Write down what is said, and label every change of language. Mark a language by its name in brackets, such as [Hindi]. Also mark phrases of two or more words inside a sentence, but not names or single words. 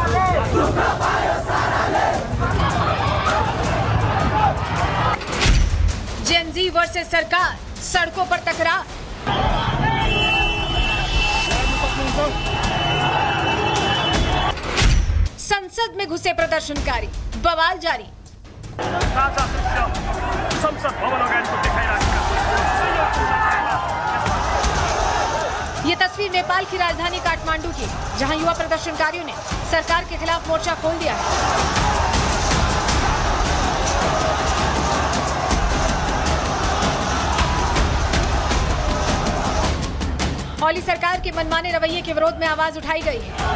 [English] Gen Z versus [Hindi] सरकार, सड़कों पर टकराव। संसद में घुसे प्रदर्शनकारी, बवाल जारी। [Nepali] संसद भवन अगाडिको देखाइरहेका [Hindi] तस्वीर नेपाल की राजधानी काठमांडू की, जहां युवा प्रदर्शनकारियों ने सरकार के खिलाफ मोर्चा खोल दिया है। ओली सरकार के मनमाने रवैये के विरोध में आवाज उठाई गई है।